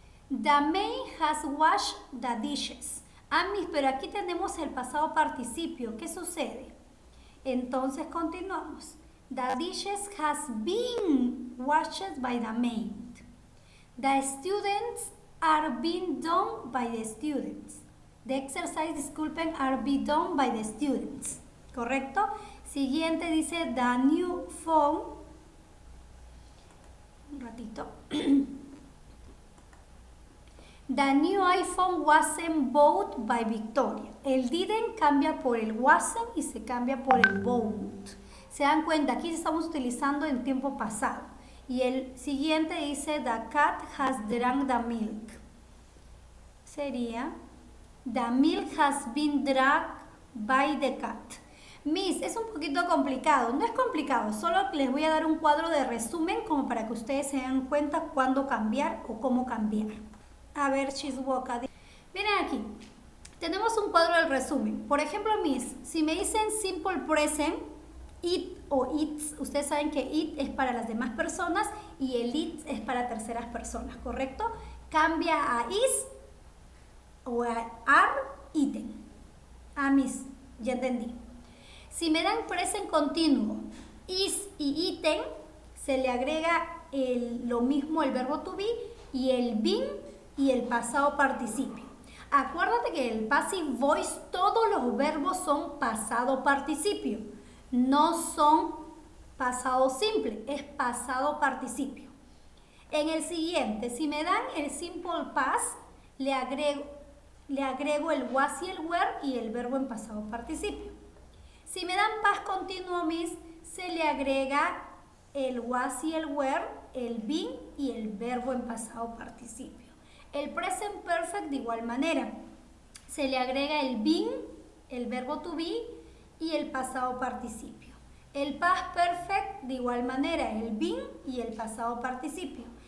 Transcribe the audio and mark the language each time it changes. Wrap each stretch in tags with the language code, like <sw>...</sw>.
<en>The maid has washed the dishes.</en> <es>Miss, pero aquí tenemos el pasado participio. ¿Qué sucede? Entonces continuamos.</es> <en>The dishes has been washed by the maid. The students are being done by the students. The exercise,</en> <es>disculpen,</es> <en>are being done by the students. ¿Correcto?</en> <es>Siguiente dice</es> <en>the new phone.</en> <es>Un ratito.</es> <en>The new iPhone wasn't bought by Victoria.</en> <es>El didn't cambia por el wasn't y se cambia por el bought. Se dan cuenta, aquí estamos utilizando en tiempo pasado. Y el siguiente dice</es> <en>the cat has drank the milk. Sería the milk has been drunk by the cat.</en> <es>Miss, es un poquito complicado. No es complicado, solo les voy a dar un cuadro de resumen como para que ustedes se den cuenta cuándo cambiar o cómo cambiar. A ver, Chiswoka. Miren aquí, tenemos un cuadro del resumen. Por ejemplo, Miss, si me dicen simple present, it o its, ustedes saben que it es para las demás personas y el it es para terceras personas, ¿correcto? Cambia a is o a are, eaten. Miss, ya entendí. Si me dan present continuo, is y eaten, se le agrega lo mismo el verbo to be y el been y el pasado participio. Acuérdate que en el passive voice todos los verbos son pasado participio, no son pasado simple, es pasado participio. En el siguiente, si me dan el simple past, le agrego el was y el were y el verbo en pasado participio. Si me dan past continuo, Miss, se le agrega el was y el were el been y el verbo en pasado participio. El present perfect de igual manera. Se le agrega el been, el verbo to be y el pasado participio. El past perfect de igual manera, el been y el pasado participio.</es>